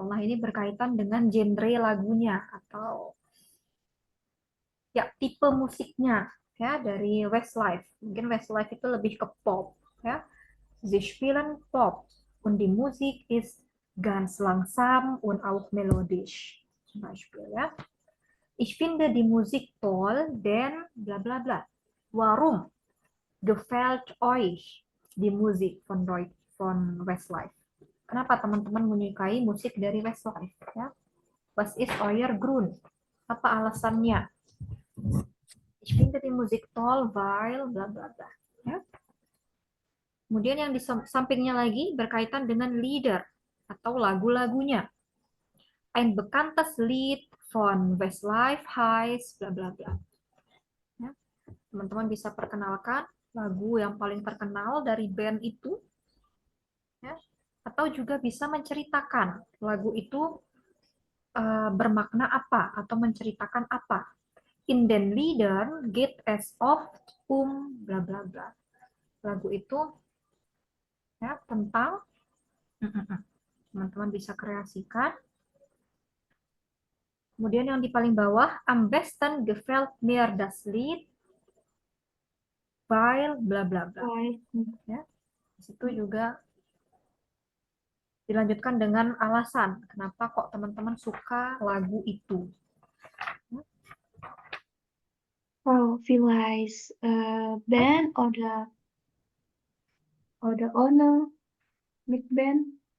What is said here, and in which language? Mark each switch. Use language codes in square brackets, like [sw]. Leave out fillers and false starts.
[id] Nah, ini berkaitan dengan genre lagunya atau ya tipe musiknya ya dari Westlife. Mungkin Westlife itu lebih ke pop ya. [de] Sie spielen Pop und die Musik ist ganz langsam und auch melodisch. Zum Beispiel ya. Ich finde die Musik toll, denn bla bla bla. Warum gefällt euch die Musik von Westlife? [id] Kenapa teman-teman menyukai musik dari Westlife? [de] Ya? Was ist euer Grund? [id] Apa alasannya? [de] Ich finde die Musik toll, weil bla bla [id] bla. Ya? Kemudian yang di sampingnya lagi berkaitan dengan Lieder atau lagu-lagunya. [de] Ein bekanntes Lied von Westlife heißt bla bla bla. [id] Ya? Teman-teman bisa perkenalkan lagu yang paling terkenal dari band itu. Ya? Atau juga bisa menceritakan lagu itu bermakna apa atau menceritakan apa. [de] In den Liedern geht es oft bla bla bla. [id] Lagu itu ya tentang teman-teman bisa kreasikan. Kemudian yang di paling bawah, [de] am besten gefällt mir das Lied weil bla bla bla. Ya. [id] Di situ juga dilanjutkan dengan alasan kenapa kok teman-teman suka lagu itu. [de] Oh, vielleicht Band oder ohne mit Band.